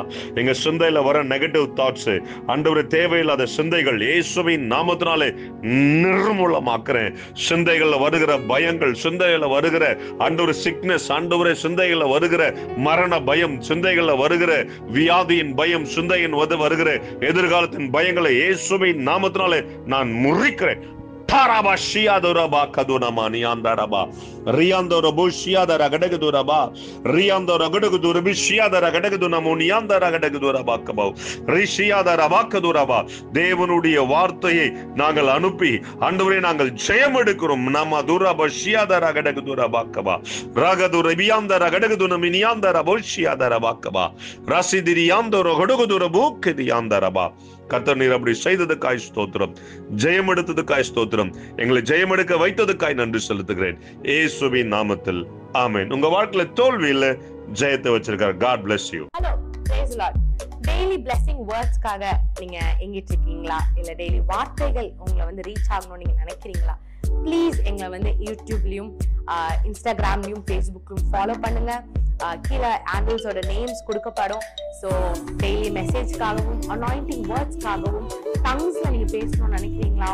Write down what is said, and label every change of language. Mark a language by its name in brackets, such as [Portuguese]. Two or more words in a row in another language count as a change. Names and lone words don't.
[Tamil] எங்க சிந்தையில வர [English] negative thoughts [Tamil] ஆண்டவரே, தேவையில்லாத சிந்தைகள் இயேசுவின் நாமத்தினாலே நிர்மூலமாக்குறேன். சிந்தைகள்ல வருகிற பயங்கள், சிந்தைகள்ல வருகிற ஆண்டவரே சிக்னஸ், ஆண்டவரே சிந்தைகள்ல வருகிற மரண பயம், சிந்தைகள்ல வருகிற வியாதியின் பயம், சிந்தையின் வருகிற எதிர்காலத்தின் பயங்களை இயேசுவின் நாமத்தினாலே நான் முறிக்கிறேன். Taraba shiadoraba kadunama niandaraba riandorobu shiadara gadaguduraba riandora gadagudurabi shiadara gadagudunamo niandara gadaguduraba kabau rishiadara bakaduraba. தேவனுடைய வார்த்தையை நாங்கள் அனுப்பி ஆண்டவரே நாங்கள் ஜெயம் எடுக்கிறோம். நம்ம துரப ஷியாதர கடகுதுரபா கபா ராகதுர பியாந்தர கடகுதுனமி நியாந்தர போஷியாதர பாக்கபா ரசிதிரியாந்தர கடகுதுரபு கதியாந்தரபா. கர்த்தர் நீர் அப்படி செய்ததுக்காய் ஸ்தோத்திரம், ஜெயம் எடுத்ததுக்காய் ஸ்தோத்திரம், எங்களை ஜெயம் எடுக்க வைத்ததுக்காய் நன்றி செலுத்துகிறேன் இயேசுவின் நாமத்தில் ஆமென். உங்க வாழ்க்கையில தோல்வி இல்ல, ஜெயத்தை வச்சிருக்கார். [English] God bless you. Hello, praise the Lord. daily blessing words [Tamil] நீங்க எங்கிட்டு இருக்கீங்களா? இல்ல டெய்லி வார்த்தைகள் உங்களை ரீச் ஆகணும்னு நீங்க நினைக்கிறீங்களா? ப்ளீஸ் எங்களை யூடியூப்லயும் இன்ஸ்டாகிராம்லயும் ஃபேஸ்புக்லயும் ஃபாலோ பண்ணுங்க. கீழே ஆண்டில்ஸோட நேம்ஸ் கொடுக்கப்படும். ஸோ [English] daily message anointing words [Tamil] டங்ஸ்ல நீங்க பேசணும்னு நினைக்கிறீங்களா?